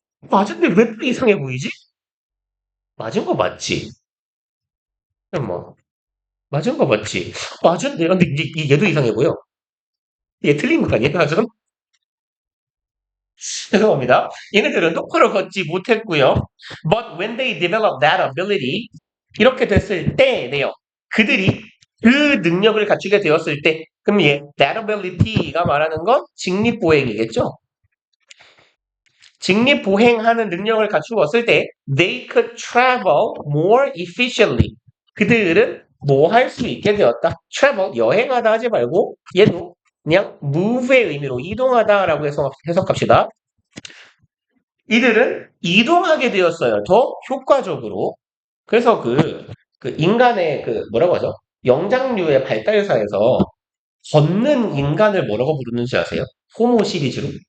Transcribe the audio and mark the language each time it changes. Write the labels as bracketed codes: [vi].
[ko] 맞은데 왜 또 이상해 보이지? 맞은 거 맞지? 잠깐만. 맞은 거 맞지? 맞은데? 근데 얘도 이상해 보여. 얘 틀린 거 아니야, 맞은? 죄송합니다. 얘네들은 똑바로 걷지 못했고요. [en] But when they develop that ability, 이렇게 됐을 때네요. [ko] 그들이 그 능력을 갖추게 되었을 때, 그럼 얘 that ability 가 말하는 건 직립보행이겠죠? [en] 직립보행하는 능력을 갖추었을 때 they could travel more efficiently. [ko] 그들은 뭐 할 수 있게 되었다. travel, 여행하다 하지 말고 얘도 그냥 move의 의미로 이동하다라고 해석합시다. 이들은 이동하게 되었어요. 더 효과적으로. 그래서 그 인간의 뭐라고 하죠? 영장류의 발달사에서 걷는 인간을 뭐라고 부르는지 아세요? 호모 시리즈로.